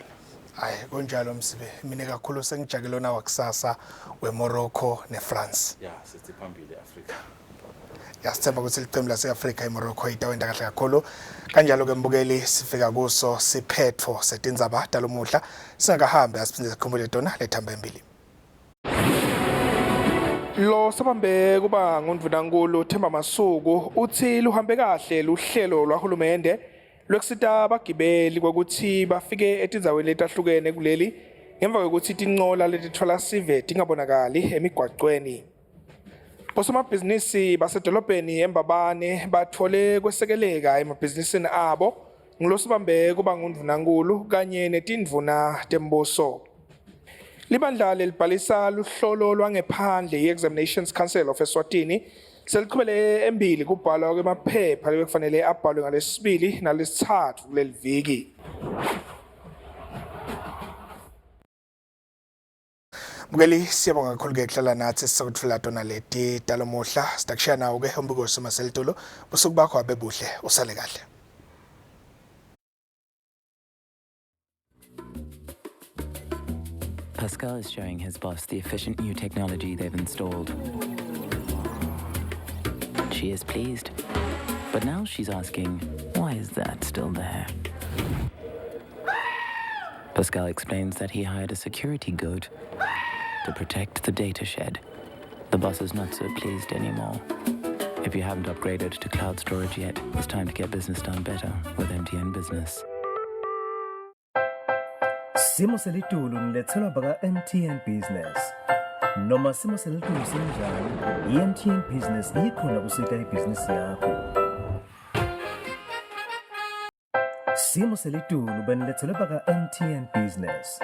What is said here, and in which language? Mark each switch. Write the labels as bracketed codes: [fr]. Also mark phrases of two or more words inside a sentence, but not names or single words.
[ss] Hayi konjalo Msibe mina kakhulu sengijakelona wakusasa weMorocco neFrance. Yeah, sithi phambili eAfrika. Yasithemba ukuthi iqembu lase-Afrika iMorocco itawenda kahle kakhulu. Kanjalo ke mbukeli sifika kuso siphetho seTindzaba dalomuhla singakahambi asiphinde sikhumbule tona lethamba embili. Lo sabambe kuba ngundvunankulu Themba Masuku uthi luhambe kahle luhlelo lwahulumende lwekusita abagibeli ukuthi bafike etindzaweni letahlukene kuleli ngemva kokuthi tinqola letithwala sive tingabonakali emigwaqweni. Bosomabhizinisi basedolobheni eMbabane bathole kwesekeleka emabhizinisini abo ngilosibambe kuba ngundvunankulu kanye netindvuna tembuso. Libandla lelibhalisa luhlolo lwangephandle i-Examinations Council of Eswatini seliqhubele embili kubhalwa kwemaphepha lebekufanele abhalwe ngalesibili nalesithathu kuleli viki. Mbukeli siyabonga kakhulu-ke kuhlala nathi sisakuthula tona leti dalomuhla sidakushiya nawo-ke umbiko maselitulo busuku bakho abebuhle usale kahle. [en] Pascal is showing his boss the efficient new technology they've installed. She is pleased, but now she's asking, why is that still there? Pascal explains that he hired a security goat to protect the data shed. The boss is not so pleased anymore. If you haven't upgraded to cloud storage yet, it's time to get business done better with MTN Business. [ss] Simo selitulu nilethelwa baka MTN Business. Noma simo selitulu sinjani, MTN Business ikhona kusita ibhizinisi yakho. Simo selitulu benilethelwa baka MTN Business.